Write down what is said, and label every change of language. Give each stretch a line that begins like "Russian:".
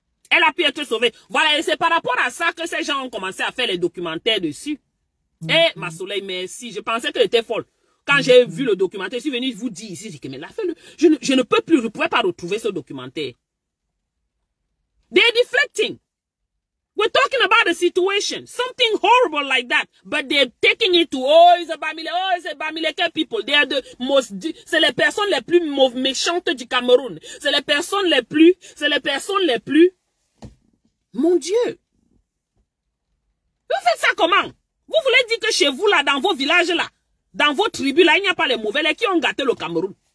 French: Elle a pu être sauvée. Voilà, et c'est par rapport à ça que ces gens ont commencé à faire les documentaires dessus. Et ma Soleil, merci. Je pensais qu'elle était folle. Quand j'ai vu le documentaire, je suis venu vous dire ici, mais là, je ne peux plus, je ne pourrais pas retrouver ce documentaire.
English: They're deflecting. We're talking about a situation, something horrible like that, but they're taking it to, oh, it's a Bamileke people. They are the most,
French: c'est les personnes les plus méchantes du Cameroun. C'est les personnes les plus, mon Dieu. Vous faites ça comment? Vous voulez dire que chez vous là, dans vos villages là, dans vos tribus là, il n'y a pas les mauvais, les qui ont gâté le Cameroun.